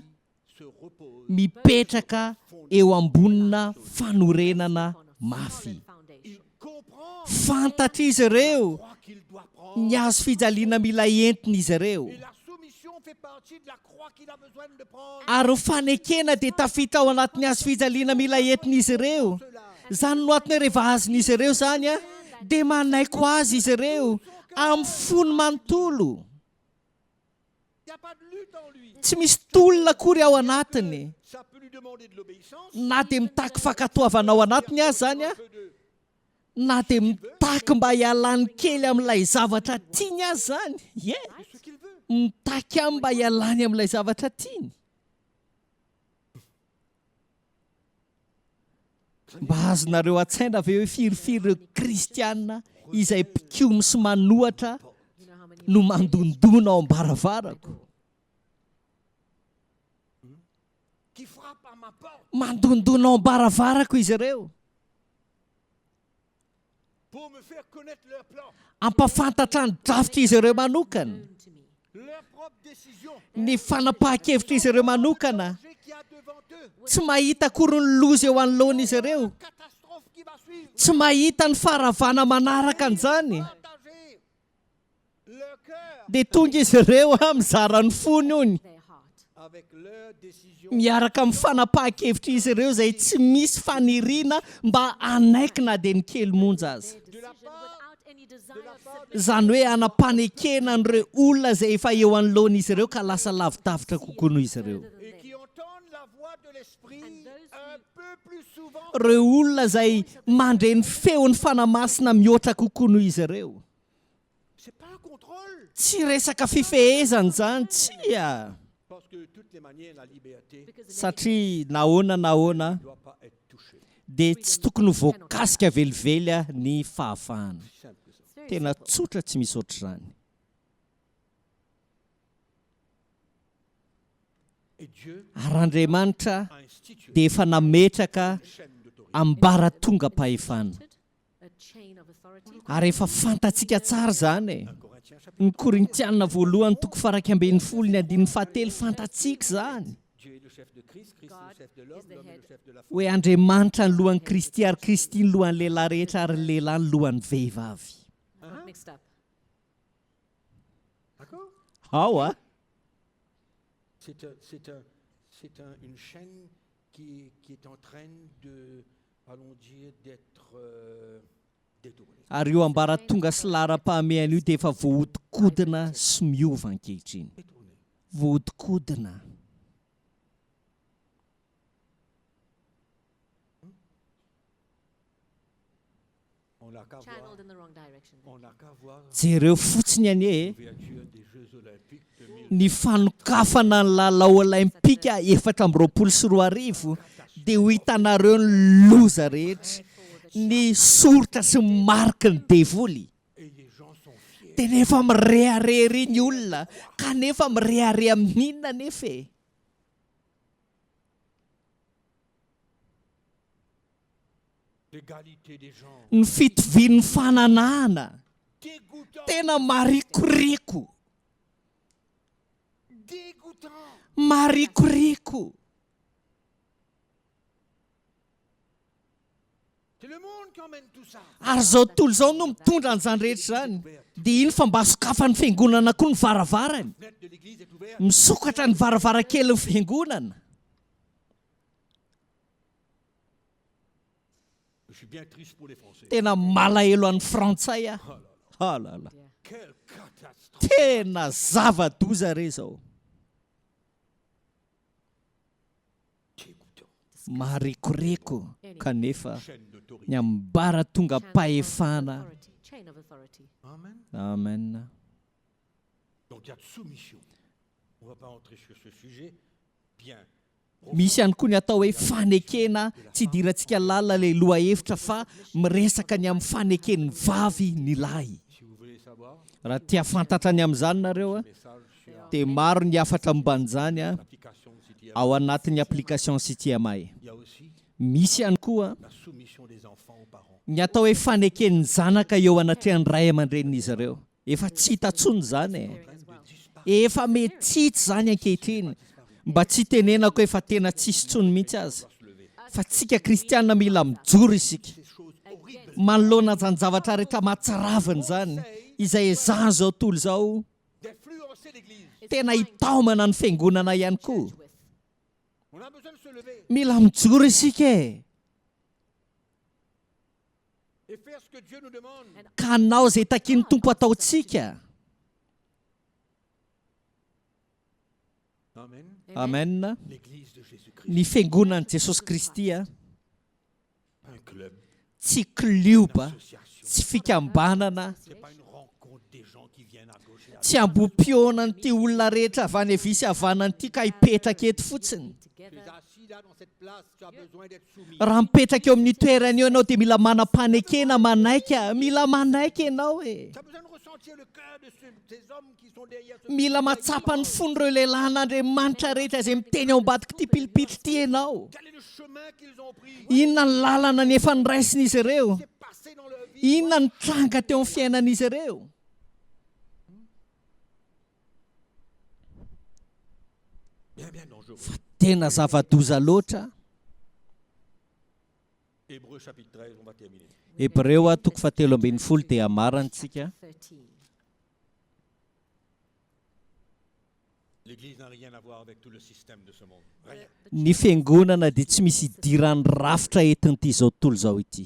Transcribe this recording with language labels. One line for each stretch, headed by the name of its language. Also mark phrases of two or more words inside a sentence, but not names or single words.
French: se repose
Malagasy: mipetraka eo ambonina fanorenana mafy.
English: Foundation.
French: comprend
Malagasy: Fantatra izy ireo
French: croit qu'il doit prendre.
Malagasy: ny azo fijaliana mila entiny izy ireo.
French: Et la soumission fait partie de la croix qu'il a besoin de prendre.
Malagasy: Ary ny fanekena dia tafita ao anatin'ny azo fijaliana mila entiny izy ireo. Zany no atiny rehefa azon'izy ireo zany dia manaiko azy izy ireo amin'ny fony manontolo.
French: Il n'y a pas de lutte en lui.
Malagasy: Tsy misy tolona akory ao anatiny.
French: Ça peut lui demander de l'obéissance.
Malagasy: Na dia mitaky fankatoavana ao anatiny azy zany
French: Un peu de
Malagasy: na dia mitaky mba hialany kely amin'ilay zavatra tiany azy zany.
French: ce qu'il veut.
Malagasy: Mitaky amin'ny mba hialany amin'ilay zavatra tiany. mba azonareo a-tsaina avy hoe firifiryreo kristianina izay mpikomy sy manohatra
English: You know how many
Malagasy: no mandondona ao ambaravarako
French: qui frappent à ma porte
Malagasy: mandondona ao ambaravarako izy ireo
French: pour me faire connaître leur plan,
Malagasy: ampafantatra ny drafitra izy ireo manokana
English: known to me?
French: leur propre décision,
Malagasy: ny fanapahan-kevitra izy ireo manokana
French: danger qui a devant eux,
Malagasy: tsy mahita kory ny loza eo anoloana izy ireo
French: la catastrophe qui va suivre.
Malagasy: tsy mahita ny faharavana manaraka an'izany
French: Partager leur cœur
Malagasy: dia tonga izy ireo mizara ny fony ony
English: Their heart.
French: avec leur décision.
Malagasy: miaraka amin'ny fanapahan-kevitra izy ireo izay tsy misy faniriana mba anaikina dia ny kely monja azy
English: Their decision without any desire of submission.
Malagasy: izany hoe anapanekena n'ireo olona izay efa eo anoloana izy ireo ka lasa lavidavitra kokoa noho izy ireo
French: Et qui entendent la voix de l'esprit un peu plus souvent.
Malagasy: ireo olona izay mandre ny feon'ny fanamasina mihoatra kokoa noho izy ireo
French: C'est pas un contrôle.
Malagasy: tsy resaka fifehezana zany tsia
French: Parce que de toutes les manières, la liberté
English: Because in
Malagasy: satria nahoana
French: ne doit pas être touchée.
Malagasy: dia tsy tokony voakasika velively ny fahafahana
French: C'est simple que ça.
English: it's very
Malagasy: tena
English: simple.
Malagasy: tsotra tsy misy ohatr'izany
French: Et Dieu
Malagasy: ary Andriamanitra
French: a institué
Malagasy: dia efa nametraka
French: une chaîne d'autorité.
Malagasy: ambaratongam-pahefana
English: A chain of authority.
Malagasy: ary efa fantatsika tsara zany e 1
French: Corinthiens chapitre.
Malagasy: ny korintianina voalohany toko faraky ambin'ny folo ny andin'ny fahatelo fantatsika zany
French: Dieu est le chef de Christ, Christ est le chef de l'homme,
English: is the
French: l'homme est
English: head.
French: le chef de la femme.
Malagasy: hoe Andriamanitra ny lohan'ny Kristy ary Kristy ny lohan'ny lehilahy rehetra ary ny lehilahy ny lohan'ny vehivavy
English: Not mixed up.
French: D'accord?
Malagasy: ao a
French: Une chaîne qui est en train de, allons dire, d'être détournée.
Malagasy: ary io ambaratonga sy lara-pahamehana io dia efa voahodikodina sy miova ankehitriny
French: Détournée.
Malagasy: voahodikodina
French: On n'a qu'à voir,
English: Channeled in the wrong direction.
French: on n'a qu'à voir
Malagasy: jereo fotsiny any e
French: l'ouverture des Jeux Olympiques 2000.
Malagasy: ny fanokafana ny lalao olimpika 2024 dia ho hitanareo ny loza rehetra ny soritra sy mariky ny devoly
French: Et les gens sont fiers.
Malagasy: dia nefa mireharery ny olona kanefa mirehare amin'inona nefa e
French: L'égalité des gens.
Malagasy: ny fitovian'ny fananahana
French: Dégoûtant.
Malagasy: tena marikoriko
French: Dégoûtant.
Malagasy: marikoriko
French: C'est le monde qui emmène tout ça.
Malagasy: ary zao tontolo zao no mitondra an'izany rehetra zany dia iny fa mba sokafa ny fiangonana koa ny varavarany
French: La fenêtre de l'église est ouverte.
Malagasy: misokatra ny varavarankely ny fiangonana
French: Je suis bien triste pour les Français.
Malagasy: tena malahelo an'ny frantsay a alala
French: Quelle catastrophe.
Malagasy: tena zava-doza re zao
French: Dégoûtant.
Malagasy: marikoreko kanefa
French: Chaîne d'autorité.
Malagasy: ny ambaratonga pahefana
English: Authority. Chain of authority. Amen.
Malagasy: amen
French: Donc il y a de soumission. On ne va pas entrer sur ce sujet. Bien.
Malagasy: misy ihany koa ny atao hoe fanekena tsy hidirantsika lalina ilay loha hevitra fa miresaka ny amin'ny faneken'ny vavy ny lahy
French: Si vous voulez savoir,
Malagasy: raha tia fantatra ny amin'izany nareo a
French: message sur
Malagasy: dia maro ny afatra momban'izany a
French: l'application de CTM.
Malagasy: ao anatin'ny application CTMI
French: Il y a aussi
Malagasy: misy ihany koa
French: la soumission des enfants aux parents.
Malagasy: ny atao hoe faneken'ny zanaka eo anatrehan'ny ray aman-dren'izy ireo efa tsy hitantsony zany e
English: Hearing as well.
Malagasy: efa mety tsitsy zany ankehitriny mba tsy tenenako efa tena tsisy tsony mihitsy azy fa tsika kristianina mila mijoro isika
French: Ces choses horribles.
Malagasy: manoloana zany zavatra rehetra matsaraviny zany izay ezahany zao tontolo zao
French: D'influencer l'église.
Malagasy: tena hitaomana ny fiangonana ihany koa
English: With.
French: On a besoin de se lever
Malagasy: mila mijoro isika e
French: et faire ce que Dieu nous demande.
Malagasy: ka anao zay takiany tompo ataotsika Amen. amen
French: L'église de Jésus-Christ.
Malagasy: ny fiangonan'i Jesosy Kristy a
French: Un club.
Malagasy: tsy klioba
French: Association.
Malagasy: tsy fikambanana
French: C'est pas une rencontre des gens qui viennent à gauche et à droite.
Malagasy: tsy ambom-pionan'ity olona rehetra avy any avisy havanan'ity ka hipetraka eto fotsiny
English: Together.
French: Tu es assis candidat dans cette place, tu as besoin d'être soumis.
Malagasy: raha mipetraka eo amin'ny toerana eo ianao dia mila manam-panekena manaika mila manaiky ianao e
French: Tu as besoin de ressentir le cœur de ces hommes qui sont derrière ce
Malagasy: mila matsapa ny fon'ireo lehilahy n'Andriamanitra rehetra izay miteny ao ambadika ity pilipitra ity ianao.
French: Quel est le chemin qu'ils ont pris?
Malagasy: Inona ny lalana nefa niraisin'izy ireo?
French: C'est passé dans leur vie.
Malagasy: Inona ny tranga teo amin'ny fiainan'izy ireo?
French: Bien dangereux.
Malagasy: Tena zava-doza loatra.
French: Hébreux chapitre 13, on va terminer.
Malagasy: Hebreo 13 dia amarantsika. 13.
French: L'Église n'a rien à voir avec tout le système de ce monde. Rien.
Malagasy: Ny fiangonana dia tsy misy idirany rafitra entin'ity zao tontolo zao ity.